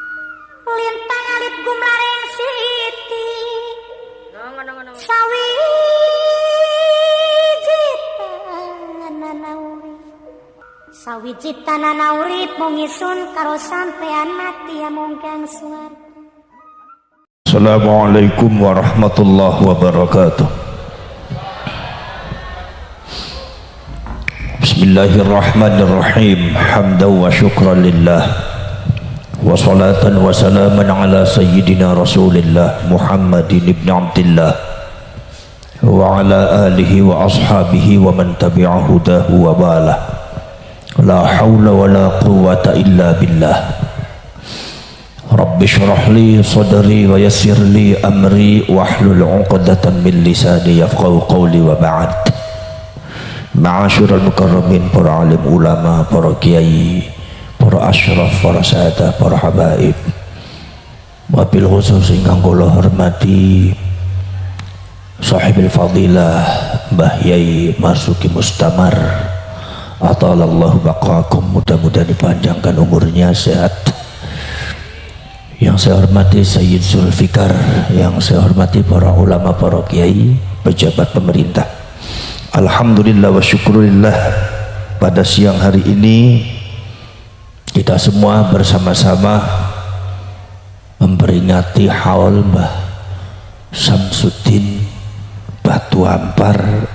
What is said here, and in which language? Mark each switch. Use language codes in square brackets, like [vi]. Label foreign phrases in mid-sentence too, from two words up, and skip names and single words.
[jv] Lintang alit gumlaring siti. Ngono. Sawiji tanana urip mung isun karo sampean mati amung kang suar. [ar] السلام عليكم ورحمة الله وبركاته. Bismillahirrahmanirrahim. حمدا وشكرا لله. وصلاة وسلاما على سيدنا رسول الله محمد بن عبد الله وعلى آله وأصحابه ومن تبع هداه ووالاه. لا حول ولا قوة إلا بالله. رب اشرح لي صدري ويسر لي أمري واحلل عقدة من لساني يفقهوا قولي وبعد. معاشر المكرمين, [id] para alim ulama, para kiai, para asyraf, para sahadah, para habaib. [ar] وبالخصوص [jv] ingkang kula hormati [ar] صاحب الفضيلة [jv] Mbah Yai Marzuki Mustamar, [ar] أطال الله بقاءكم, [id] mudah-mudahan dipanjangkan umurnya, sehat. Yang saya hormati Sayyid Zulfikar, yang saya hormati para ulama, para kiai, pejabat pemerintah. [ar] الحمد لله والشكر لله, [id] pada siang hari ini kita semua bersama-sama memperingati haul Mbah Samsuddin Batu Ampar.